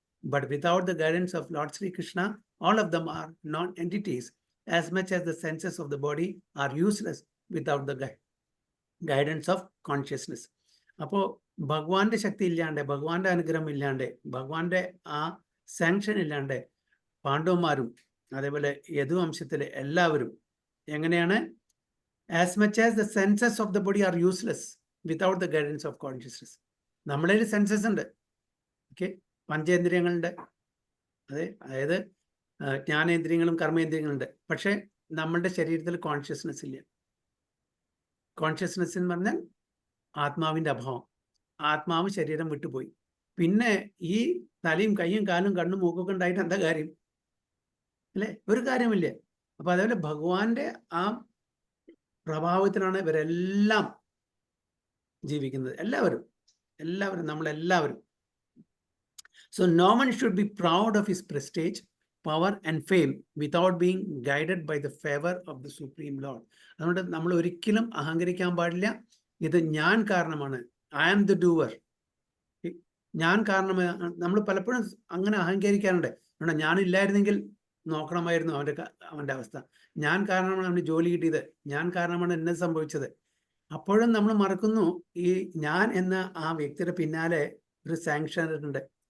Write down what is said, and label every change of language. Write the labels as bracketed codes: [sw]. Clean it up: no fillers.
[en] But without the guidance of Lord Sri Krishna, all of them are non-entities, as much as the senses of the body are useless without the guidance of consciousness. [ml] അപ്പോൾ ഭഗവാന്റെ ശക്തി ഇല്ലാണ്ട്, ഭഗവാന്റെ അനുഗ്രഹം ഇല്ലാണ്ട്, ഭഗവാന്റെ ആ sanction ഇല്ലാണ്ട് പാണ്ഡവന്മാരും അതേപോലെ യദുവംശത്തിലെ എല്ലാവരും എങ്ങനെയാണ്? [en] As much as the senses of the body are useless without the guidance of consciousness. [ml] നമ്മളിൽ സെൻസസ് ഉണ്ട്, ഓക്കെ, പഞ്ചേന്ദ്രിയങ്ങളുണ്ട്, അതായത് ജ്ഞാനേന്ദ്രിയങ്ങളും കർമ്മേന്ദ്രിയങ്ങളുണ്ട്. പക്ഷെ നമ്മളുടെ ശരീരത്തിൽ കോൺഷ്യസ്നെസ് ഇല്ല. കോൺഷ്യസ്നെസ് എന്ന് പറഞ്ഞാൽ ആത്മാവിൻ്റെ അഭാവം. ആത്മാവ് ശരീരം വിട്ടുപോയി. പിന്നെ ഈ തലയും കൈയും കാലും കണ്ണും മൂക്കൊക്കെ ഉണ്ടായിട്ട് എന്താ കാര്യം അല്ലേ? ഒരു കാര്യമില്ല. അപ്പൊ അതേപോലെ ഭഗവാന്റെ ആ പ്രഭാവത്തിലാണ് ഇവരെല്ലാം ജീവിക്കുന്നത്. എല്ലാവരും നമ്മളെല്ലാവരും. [en] So no one should be proud of his prestige, power and fame without being guided by the favor of the Supreme Lord. [ml] അതുകൊണ്ട് നമ്മൾ ഒരിക്കലും അഹങ്കരിക്കാൻ പാടില്ല. ഇത് ഞാൻ കാരണമാണ്, [en] I am the doer. [ml] ഞാൻ കാരണമാണ്. നമ്മൾ പലപ്പോഴും അങ്ങനെ അഹങ്കരിക്കാറുണ്ട്. അതുകൊണ്ട് ഞാനില്ലായിരുന്നെങ്കിൽ നോക്കണമായിരുന്നു അവൻ്റെ അവസ്ഥ. ഞാൻ കാരണമാണ് അവന് ജോലി കിട്ടിയത്, ഞാൻ കാരണമാണ് എന്നെ സംഭവിച്ചത്. അപ്പോഴും നമ്മൾ മറക്കുന്നു ഈ ഞാൻ എന്ന ആ വ്യക്തിയുടെ പിന്നാലെ ഒരു സാങ്ഷൻ ഉണ്ട്.